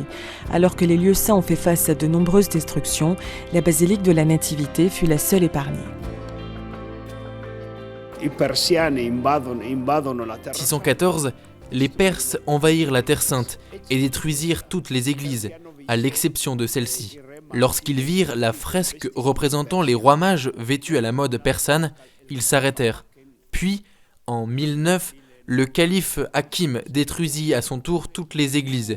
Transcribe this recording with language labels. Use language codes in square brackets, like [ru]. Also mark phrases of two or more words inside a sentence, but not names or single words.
[fr] Alors que les lieux saints ont fait face à de nombreuses destructions, la basilique de la Nativité fut la seule épargnée. [it] I persiani invadono la terra. [fr] 614, les Perses envahirent la Terre Sainte et détruisirent toutes les églises, à l'exception de celle-ci. Lorsqu'ils virent la fresque représentant les rois mages vêtus à la mode persane, ils s'arrêtèrent. Puis, en 1009, le calife Hakim détruisit à son tour toutes les églises.